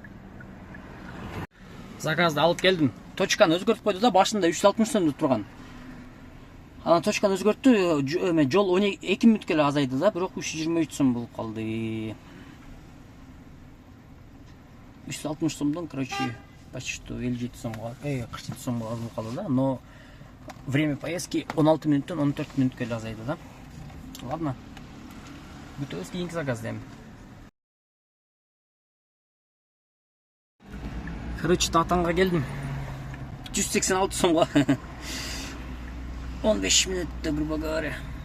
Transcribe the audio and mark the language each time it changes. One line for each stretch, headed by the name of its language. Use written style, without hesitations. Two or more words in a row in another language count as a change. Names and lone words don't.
Kyrgyz: Заказды алып келдим. Точканы өзгөртүп койду да, башында 360 сом деп турган. Анан точканы өзгөрттү, эме жол 2 мүнөткө эле азайды да, бирок 323 сом болуп калды. 360 сомдон,
Russian: короче, почти что
Kyrgyz: 57 сомго, 47 сомго алып калды да,
Russian: но время поездки
Kyrgyz: 16 мүнөттөн 14 мүнөткө эле азайды да. Ладно. Күтөбүз кийинки заказды эми. Короче, Татанга келдим. 186 сомго. 15 мүнөттө,
Russian: грубо говоря.